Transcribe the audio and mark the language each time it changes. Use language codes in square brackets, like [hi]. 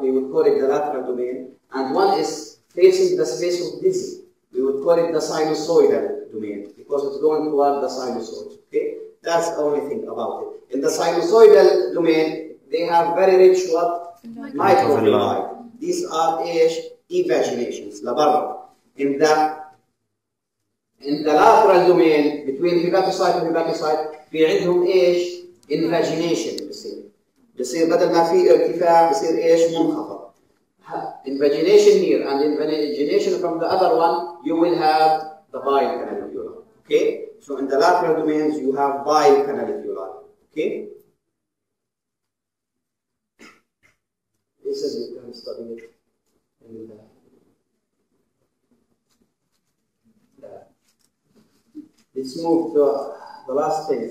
[en] We would call it the lateral domain, and one is facing the space of dizzy. We would call it the sinusoidal domain because it's going toward the sinusoid. Okay, that's the only thing about it. In the sinusoidal domain, they have very rich what? Microvilli. These are evaginations. In the lateral domain between hepatocyte and hepatocyte [ar] في عندهم ايش؟ invagination بصير بدل ما في ارتفاع بصير ايش؟ منخفض. [en] Invagination here and invagination from the other one, you will have the bile canalicula. Okay? So in the lateral domains you have bile canalicula. Okay? This is you can study it in let's move to the last thing.